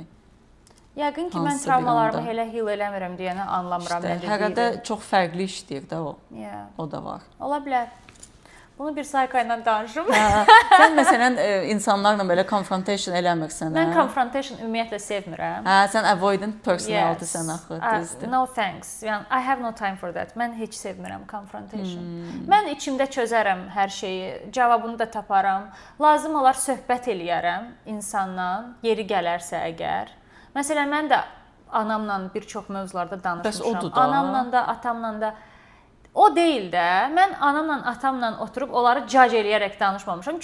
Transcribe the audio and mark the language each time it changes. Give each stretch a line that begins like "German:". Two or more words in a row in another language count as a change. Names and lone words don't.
Azerbaijani: Yəqin ki, mən travmalarımı elə heal eləmirəm deyəni anlamıram. Hərədə çox fərqli işləyir də o. O da var. Ola bilər. Bunu bir sayka ilə danışım. Sən məsələn insanlarla belə confrontation eləmirsən. Mən confrontation ümumiyyətlə sevmirəm. Sən
English: avoidant personality
Azerbaijani: sən axı, düzdür.
English: No thanks. Yəni I have no time for that.
Azerbaijani: Mən heç sevmirəm confrontation. Mən içimdə çözərəm hər şeyi, cavabını da taparam. Lazım olar söhbət eləyərəm insanla, yeri gələrsə əgər. Məsələn, mən də anamla bir çox mövzularda danışmışam. Anamla da, atamla da. O deyil də, mən anamla, atamla oturub onları judge eləyərək danışmamışam.